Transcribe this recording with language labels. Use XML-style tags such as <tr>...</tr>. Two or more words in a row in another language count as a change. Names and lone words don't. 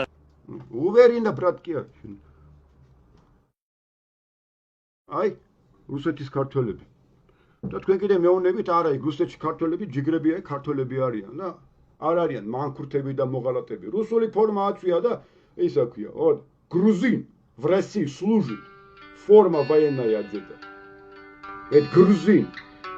<ru>уверена брат</ru> <ka>კი არა შენ. აი რუსეთის ქართველები. და თქვენ კიდე მეუბნებით არა იქ რუსეთში ქართველები ჯიგრებია ქართველები არიან და არ არიან მანქურთები და მოღალატები. რუსული ფორმა აწვია და ისა ქვია,</ka> <ru>вот, грузин в России служит. Форма военная одета. Это грузин.</ru>